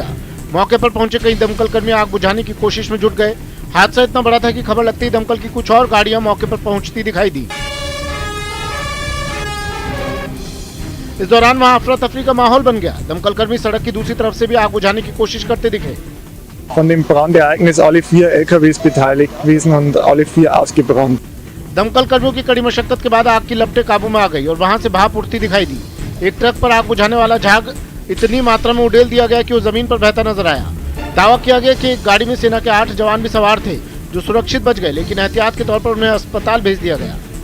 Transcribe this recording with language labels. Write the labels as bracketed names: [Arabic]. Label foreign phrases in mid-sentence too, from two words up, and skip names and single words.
[Hindi] मौके पर पहुंचे कई दमकल कर्मी आग बुझाने की कोशिश में जुट गए। हादसा इतना बड़ा था कि खबर लगते ही दमकल की कुछ और गाड़ियां मौके पर पहुंचती दिखाई दी। इस दौरान वहां अफरा तफरी का माहौल बन गया। दमकल कर्मी सड़क की दूसरी तरफ से भी आग बुझाने की कोशिश करते दिखे। [German] Von dem Brandereignis alle 4 LKWs beteiligt gewesen und alle 4 ausgebrannt. [Hindi] दमकल कर्मियों की कड़ी मशक्कत के बाद आग की लपटें काबू में आ गई और वहां से भाप उठती दिखाई दी। एक ट्रक पर आग बुझाने वाला झाग इतनी मात्रा में उड़ेल दिया गया कि वो जमीन पर बहता नजर आया। दावा किया गया कि एक गाड़ी में सेना के 8 जवान भी सवार थे जो सुरक्षित बच गए, लेकिन एहतियात के तौर पर उन्हें अस्पताल भेज दिया गया।